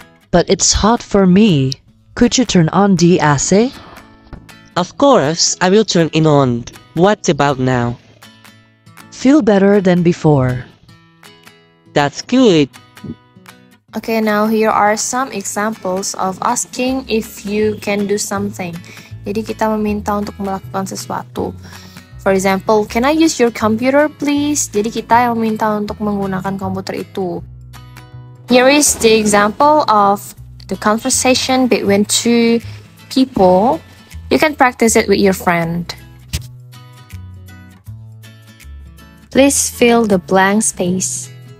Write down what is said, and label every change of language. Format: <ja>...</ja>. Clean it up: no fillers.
<en>But it's hot for me. Could you turn on the AC? Of course, I will turn it on. What about now? Feel better than before. That's good. Okay, now here are some examples of asking if you can do something.</en> <id>Jadi kita meminta untuk melakukan sesuatu.</id> <en>For example, can I use your computer please?</en> <id>Jadi kita yang meminta untuk menggunakan komputer itu.</id> <en>Here is the example of the conversation between two people. You can practice it with your friend. Please fill the blank space.</en>